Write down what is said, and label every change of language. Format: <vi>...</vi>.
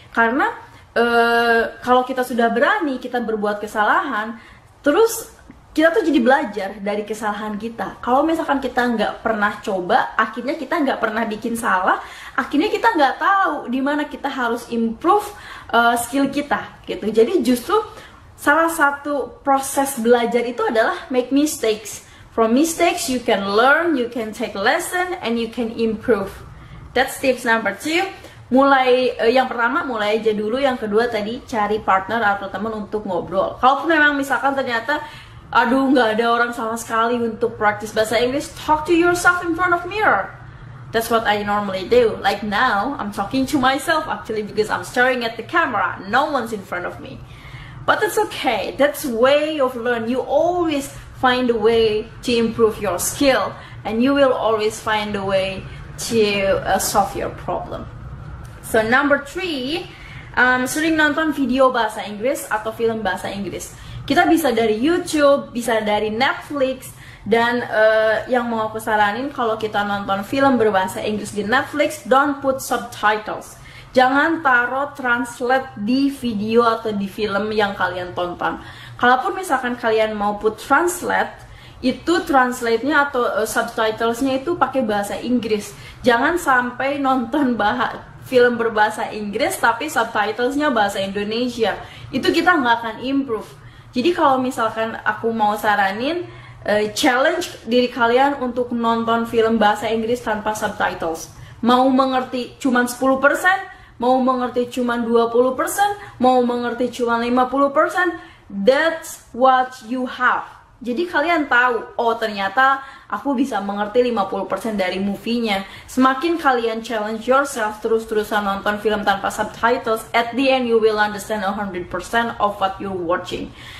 <id>Karena kalau kita sudah berani, kita berbuat kesalahan, terus kita tuh jadi belajar dari kesalahan kita. Kalau misalkan kita nggak pernah coba, akhirnya kita nggak pernah bikin salah, akhirnya kita nggak tahu di mana kita harus improve skill kita gitu. Jadi justru salah satu proses belajar itu adalah</id> <en>make mistakes. From mistakes you can learn, you can take lesson, and you can improve. That's tips number 2.</en> <id>Yang pertama mulai aja dulu, yang kedua tadi cari partner atau teman untuk ngobrol. Kalaupun memang misalkan ternyata aduh nggak ada orang sama sekali untuk practice bahasa Inggris,</id> <en>talk to yourself in front of mirror. That's what I normally do. Like now, I'm talking to myself actually because I'm staring at the camera. No one's in front of me. But that's okay. That's way of learn. You always find a way to improve your skill, and you will always find a way to solve your problem.</en> <id>So number 3, sering nonton video bahasa Inggris atau film bahasa Inggris. Kita bisa dari YouTube, bisa dari Netflix, dan yang mau aku saranin kalau kita nonton film berbahasa Inggris di Netflix,</id> <en>don't put subtitles.</en> <id>Jangan taruh translate di video atau di film yang kalian tonton. Kalaupun misalkan kalian mau put translate, itu translate-nya atau subtitlesnya itu pakai bahasa Inggris. Jangan sampai nonton film berbahasa Inggris tapi subtitlesnya bahasa Indonesia. Itu kita nggak akan improve. Jadi kalau misalkan aku mau saranin, challenge diri kalian untuk nonton film bahasa Inggris tanpa subtitles. Mau mengerti cuman 10%, mau mengerti cuman 20%, mau mengerti cuman 50%,</id> <en>that's what you have.</en> <id>Jadi kalian tahu, oh ternyata aku bisa mengerti 50% dari movie-nya. Semakin kalian challenge yourself terus-terusan nonton film tanpa subtitles,</id> <en>at the end you will understand 100% of what you're watching.</en>